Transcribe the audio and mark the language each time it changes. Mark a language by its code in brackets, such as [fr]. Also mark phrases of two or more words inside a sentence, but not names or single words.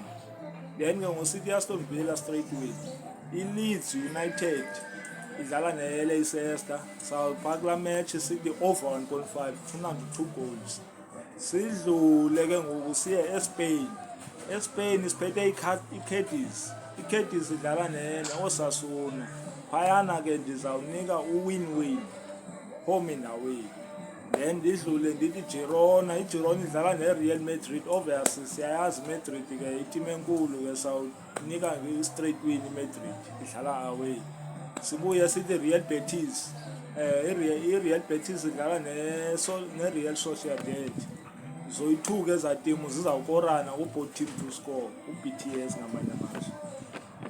[xh] Then ke ngosithi Aston Villa [en] straight win. [xh] I-Leeds United idlala ne-Leicester. Sawubhaka la match sithi [en] over 1.5 [xh] funa 2 goals. Sidlule ke ngoku siye eSpain. eSpain siphethe i-Cadiz. I-Cadiz idlala ne-Osasuna. Phayana ke ndizawunika u- [en] win-win home and away. [xh] Then ndidlule ndithi Girona. iGirona idlala ne-Real Madrid. Obviously siyayazi Madrid ke iteam enkulu ke sawunika [en] straight win [xh] iMadrid idlala away. Sibuye sithi Real Betis. I-Real Betis idlala ne-Real Sociedad. Zoyi-2 ke za team zizawukorana u- [en] both team to score, [xh] u-BTS ngamanye amazwi.